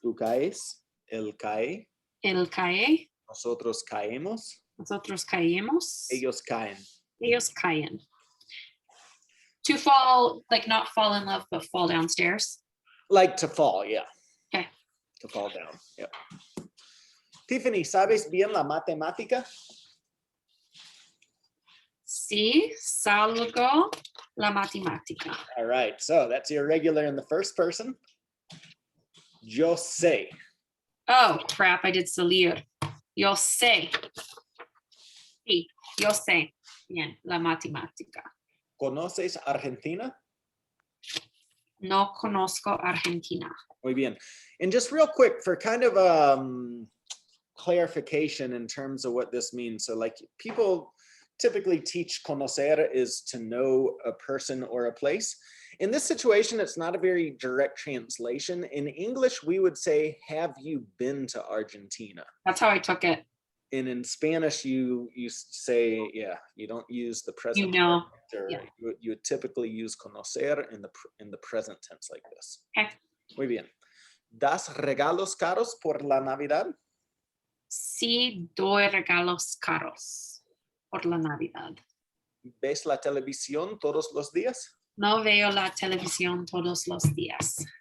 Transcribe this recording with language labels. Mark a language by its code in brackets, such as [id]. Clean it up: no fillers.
[es] tú caes, él cae, Él cae. nosotros caemos, Nosotros caemos. ellos caen. Ellos caen. [en] To fall, like not fall in love, but fall downstairs. Like to fall, yeah. Okay. To fall down, yep. [es] Tiffany, ¿sabes bien la matemática? Sí, salgo la matemática. [en] All right, so that's irregular in the first person. [es] Yo sé. [en] Oh, crap, I did [es] salir. Yo sé. Sí, yo sé. Bien, la matemática. ¿Conoces Argentina? No conozco Argentina. Muy bien. [en] And just real quick for kind of clarification in terms of what this means. So like people typically teach conocer is to know a person or a place. In this situation, it's not a very direct translation. In English, we would say, have you been to Argentina? That's how I took it. And in Spanish, you say, yeah, you don't use the present. You know. Yeah. You would typically use conocer in the present tense like this. Okay. [es] Muy bien. ¿Das regalos caros por la Navidad? Sí, doy regalos caros por la Navidad. ¿Ves la televisión todos los días? No veo la televisión todos los días.